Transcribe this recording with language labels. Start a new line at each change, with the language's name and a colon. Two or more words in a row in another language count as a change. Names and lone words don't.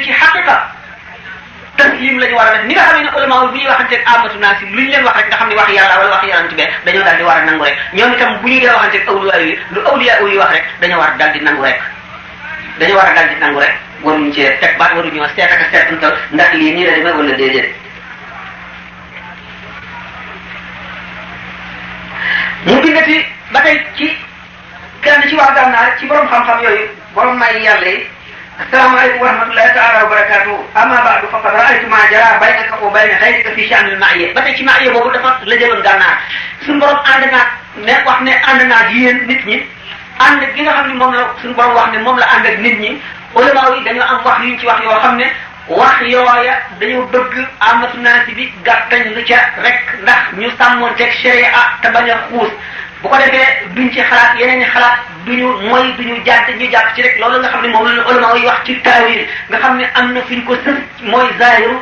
Wolof: ci xaqiqa taslim la ñu war a def ni nga xam ne ulama bu ñuy waxanteeg amatu naa si lu ñu leen wax rek nga xam ne wax yàlla wala wax yonent bi dañoo daal di war a nangu rek ñoom itam bu ñu dee waxanteeg awliya yi lu awliya yi wax rek dañoo war a daal di nangu rek dañoo war a daal di nangu rek waruñu cee teg baat waruñu seet ak seetantal ndax lii nii la demee wala déedéet mu bindati ba tey ci kenn ci waa gànnaar ci borom xam-xam yooyu borom may yàlla yi
Arabic: السلام عليكم ورحمة الله تعالى وبركاته أما بعد فقد رأيت ما جرى بينك وبين غيرك في شأن المعية
Wolof: ba tey ci ma'iyya boobu dafa la jëloon gànnaar suñu borom ànd naag ne wax ne ànd naag yéen nit ñi ànd gi nga xam ne moom la suñu borom wax ne moom la ànd ak nit ñi ulama yi dañoo am wax yuñ ci wax yoo xam ne wax yooya dañoo bëgg amatu naasi bi gàttañ lu ca rek ndax ñu sàmmoonteeg sharia te bañ a xuus bu ko defee duñ ci xalaat yeneen i xalaat duñu mooy duñu jàdd ñu jàpp ci rek loolu nga xam ne moom la ulama yi wax ci taawil nga xam ne am na fuñ ko sës mooy zahiru